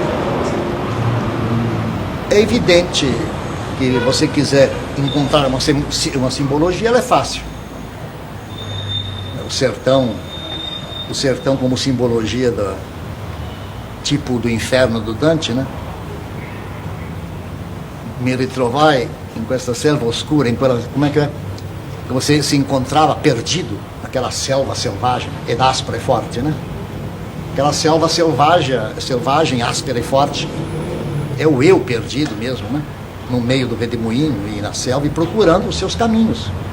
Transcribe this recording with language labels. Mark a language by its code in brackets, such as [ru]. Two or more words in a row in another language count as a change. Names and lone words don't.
[pt] É evidente que você quiser encontrar uma simbologia, ela é fácil. O sertão como simbologia tipo do inferno do Dante, né? [it] Mi ritrovai in questa selva oscura, [pt] como é que é? Que você se encontrava perdido naquela selva selvagem, ed áspera e forte, né? Aquela selva selvagem, áspera e forte, é o eu perdido mesmo, né? No meio do redemoinho e na selva e procurando os seus caminhos.